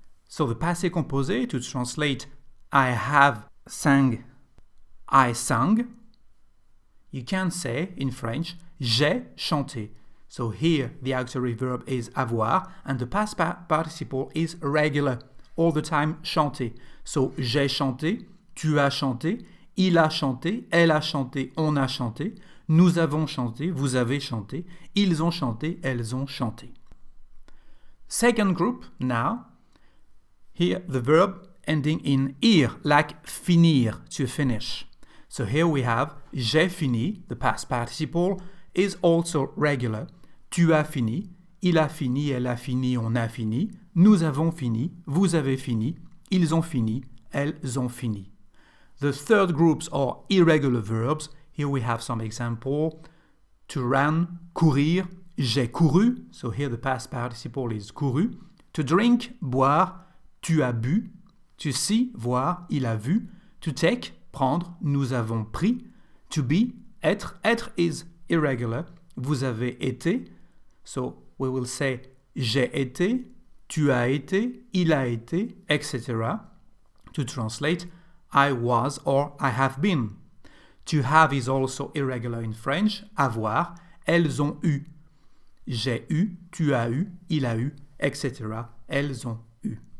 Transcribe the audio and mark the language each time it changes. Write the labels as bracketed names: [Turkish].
[English] So the passé composé, to translate I have sang, I sang. You can say in French, [French] j'ai chanté. [English] So here the auxiliary verb is avoir and the past participle is regular, all the time chanté. [French] So j'ai chanté, tu as chanté, il a chanté, elle a chanté, on a chanté, nous avons chanté, vous avez chanté, ils ont chanté, elles ont chanté. [English] Second group now. Here, the verb ending in ir, like finir, to finish. So here we have [French] j'ai fini, [English] the past participle, is also regular. [French] Tu as fini, il a fini, elle a fini, on a fini, nous avons fini, vous avez fini, ils ont fini, elles ont fini. [English] The third groups are irregular verbs. Here we have some example. To run, courir, [French] j'ai couru. [English] So here the past participle is couru. To drink, boire, [French] tu as bu. [English] To see, voir, [French] il a vu. [English] To take, prendre, [French] nous avons pris. [English] To be, être. [French] Être [English] is irregular. [French] Vous avez été. [English] So we will say [French] j'ai été, tu as été, il a été, etc. [English] To translate, I was or I have been. To have is also irregular in French. [French] Avoir, elles ont eu. J'ai eu, tu as eu, il a eu, etc. Elles ont eu.